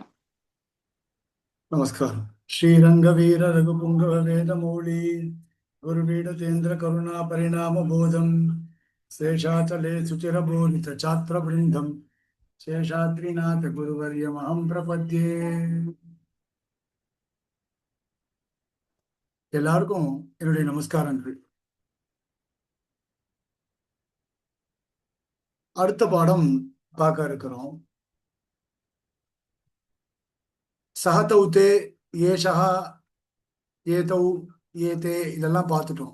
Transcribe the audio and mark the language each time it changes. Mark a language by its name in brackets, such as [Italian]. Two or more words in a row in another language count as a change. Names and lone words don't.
[Telugu] నమస్కారం. [Sanskrit] శ్రీరంగవీర రఘుపుంగవ వేదమౌళి గురువీడతేంద్ర కరుణా పరిణామ బోధం శేషాచలే సుచిరబోధిత ఛాత్ర బృందం శేషాద్రినాథ గురువర్యమహం ప్రపద్యే. [Tamil] எல்லாருக்கும் என்னுடைய நமஸ்காரங்கள். அடுத்த பாடம் பார்க்க இருக்கிறோம். [Sanskrit] सः तौ ते एषा एतौ एते [Tamil] இதெல்லாம் பார்த்துட்டோம்.